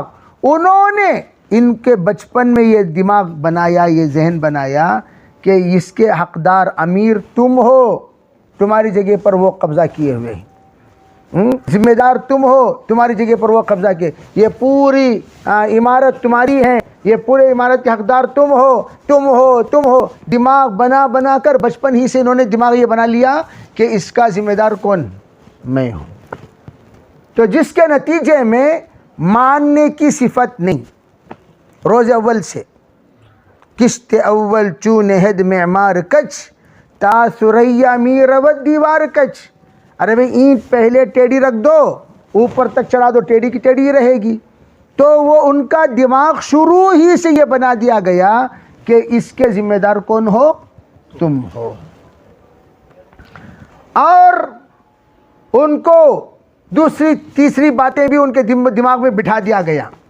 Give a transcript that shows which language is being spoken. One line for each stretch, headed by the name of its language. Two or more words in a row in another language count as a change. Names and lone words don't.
Urdu: انہوں نے ان کے بچپن میں یہ دماغ بنایا، یہ ذہن بنایا کہ اس کے حقدار امیر تم ہو، تمہاری جگہ پر وہ قبضہ کیے ہوئے ہیں، ذمہ دار تم ہو، تمہاری جگہ پر وہ قبضہ کیے، یہ پوری عمارت تمہاری ہے، یہ پورے عمارت کے حقدار تم ہو. دماغ بنا کر بچپن ہی سے انہوں نے دماغ یہ بنا لیا کہ اس کا ذمہ دار کون؟ میں ہوں. تو جس کے نتیجے میں ماننے کی صفت نہیں. روز اول سے
Persian: قسط اول چون ہد معمار کچ تا سریا می روت دیوار کچ.
Urdu: ارے بھئی اینٹ پہلے ٹیڑھی رکھ دو، اوپر تک چڑھا دو، ٹیڑھی کی ٹیڑھی رہے گی. تو وہ ان کا دماغ شروع ہی سے یہ بنا دیا گیا کہ اس کے ذمہ دار کون ہو؟ تم ہو. اور ان کو دوسری تیسری باتیں بھی ان کے دماغ میں بٹھا دیا گیا.